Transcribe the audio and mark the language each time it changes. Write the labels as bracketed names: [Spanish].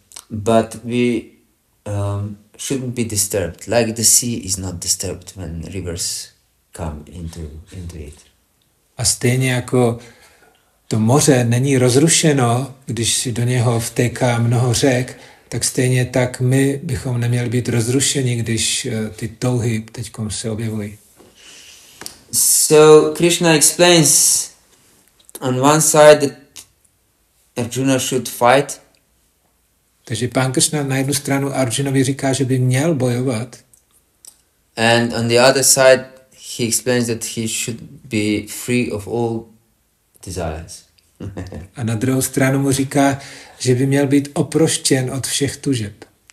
[English] But we shouldn't be disturbed, like the sea is not disturbed when rivers come into it. [Czech] A stejně jako to moře není rozrušeno, když si do něho vtéká mnoho řek, tak stejně tak my bychom neměli být rozrušeni, když ty touhy teďkom se objevují. [English] So Krishna explains on one side that Arjuna should fight. [Czech] Takže pán Krishna na jednu stranu Arjunovi říká, že by měl bojovat. [English] And on the other side he explains that he should be free of all desires. [Czech] A na druhou stranu mu říká, že by měl být oproštěn od všech tužeb.